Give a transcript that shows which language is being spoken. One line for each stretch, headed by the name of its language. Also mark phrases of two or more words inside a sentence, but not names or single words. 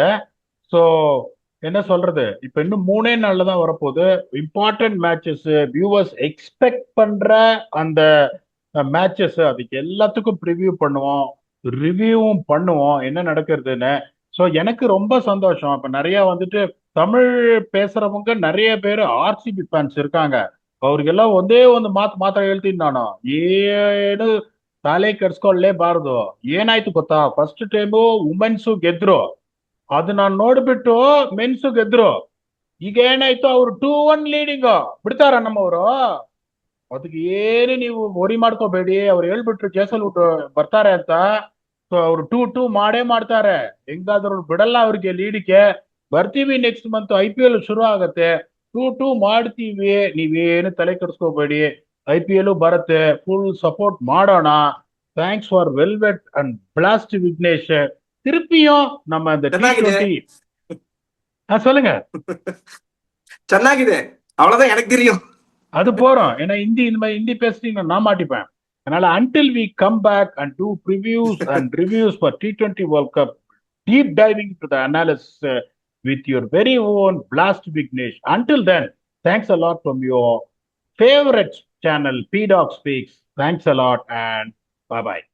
Tamil: ஸோ என்ன சொல்றது, இப்ப இன்னும் 3 நாள்ல தான் வரப்போகுது
English: important matches. viewers expect
Tamil: பண்ற அந்த மேட்சஸ், அதுக்கு எல்லாத்துக்கும் ப்ரிவியூ பண்ணுவோம், ரிவ்யூவும் பண்ணுவோம் என்ன நடக்கிறதுன்னு. ஸோ எனக்கு ரொம்ப சந்தோஷம். இப்ப நிறைய வந்துட்டு தமிழ் பேசுறவங்க நிறைய பேர் RCB ஃபேன்ஸ் இருக்காங்க.
Kannada: ಅವ್ರಿಗೆಲ್ಲ ಒಂದೇ ಒಂದು ಮಾತ್ರ ಹೇಳ್ತೀನಿ ನಾನು, ಏನು ತಲೆ ಕೆಡ್ಸ್ಕೊಳ್ಳೇಬಾರ್ದು. ಏನಾಯ್ತು ಗೊತ್ತಾ,
English: first time women's
Kannada: ಗೆದ್ರು, ಅದು ನಾನು ನೋಡ್ಬಿಟ್ಟು ಮೆನ್ಸು ಗೆದ್ರು. ಈಗ ಏನಾಯ್ತು, ಅವ್ರು 2-1 ಲೀಡಿಂಗ್ ಬಿಡ್ತಾರ ನಮ್ಮವರು. ಅದಕ್ಕೆ ಏನು ನೀವು worry ಮಾಡ್ಕೋಬೇಡಿ. ಅವ್ರು ಹೇಳ್ಬಿಟ್ರು ಕೇಸಲ್ಬಿಟ್ಟು ಬರ್ತಾರೆ ಅಂತ. ಸೊ ಅವ್ರು 2-2 ಮಾಡೇ ಮಾಡ್ತಾರೆ. ಹೆಂಗಾದ್ರು ಬಿಡಲ್ಲ ಅವ್ರಿಗೆ ಲೀಡಿಗೆ. ಬರ್ತೀವಿ
English: next month
Kannada: IPL ಶುರು ಆಗತ್ತೆ. 2-2 ಮಾಡ್ತೀವಿ, ನೀವೇನು ತಲೆ ಕೆಡಿಸ್ಕೋಬೇಡಿ. IPL ಬರುತ್ತೆ,
English: full support
Kannada: ಮಾಡೋಣ.
English: Thanks for velvet and blast Vignesh.
Tamil: திருப்பியும் நம்ம இந்த
Kannada: ಚೆನ್ನಾಗಿದೆ.
Tamil: T20 சொல்லுங்க. ಚೆನ್ನಾಗಿದೆ, அவ்வளவுதான் எனக்கு தெரியும். அது போறோம். ஏன்னா இந்த மாதிரி ஹிந்தி பேசிட்டு நான் மாட்டிப்பேன்.
English: அதனால until we come back and do previews and reviews for T20 World Cup, deep diving into the analysis with your very own Blast Vignesh. Until then, thanks a lot from your favorite channel, P Dog Speaks. Thanks a lot and bye bye.